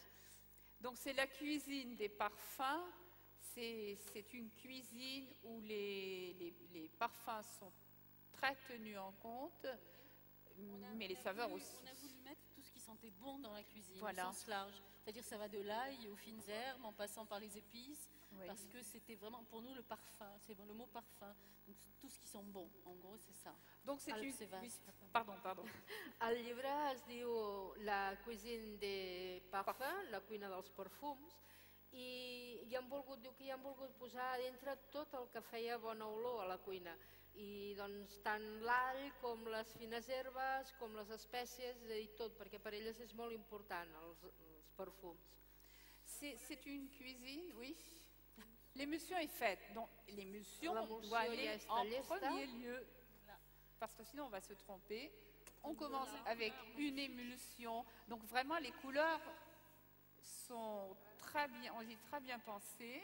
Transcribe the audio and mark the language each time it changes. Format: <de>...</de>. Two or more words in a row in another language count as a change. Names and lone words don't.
<fr>Donc c'est la cuisine des parfums. C'est une cuisine où les parfums sont très tenus en compte, mais les saveurs aussi. On a voulu mettre tout ce qui sentait bon dans la cuisine, Voilà. au sens large. C'est-à-dire ça va de l'ail aux fines herbes, en passant par les épices, Oui. parce que c'était vraiment pour nous le parfum, c'est le mot parfum. Donc tout ce qui sent bon, en gros c'est ça. Donc c'est Alors, une... c'est vaste. oui, pardon.</fr> <ca>El llibre es diu La cuisine des parfums, la cuina dels perfums, i diu que hi han volgut posar a dintre tot el que feia bona olor a la cuina. I doncs tant l'all com les fines herbes, com les espècies, és a dir, tot, perquè per elles és molt important els perfums.</ca> <fr>C'est une cuisine, oui. L'émulsion est faite. Donc l'émulsion doit aller en premier lieu, parce que sinon on va se tromper. On commence avec une émulsion. Donc vraiment les couleurs sont très bien pensées.</fr>